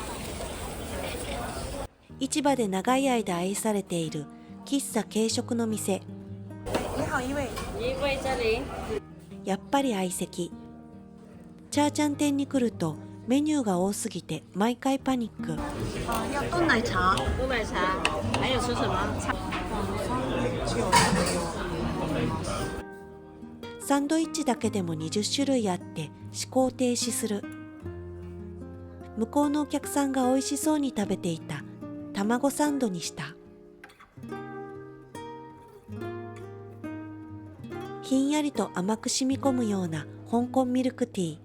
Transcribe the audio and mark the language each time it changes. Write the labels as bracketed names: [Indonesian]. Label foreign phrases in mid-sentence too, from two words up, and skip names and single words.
[Japanese] 市場で長い間愛されている喫茶軽食の店。やっぱり相席。チャーチャン店に来るとメニューが多すぎて毎回パニック。 [Chinese] 要炖奶茶。炖奶茶，还有吃什么？ [Japanese] サンドイッチだけでも20種類あって思考停止する。向こうのお客さんが美味しそうに食べていた卵サンドにした。ひんやりと甘く染み込むような香港ミルクティー。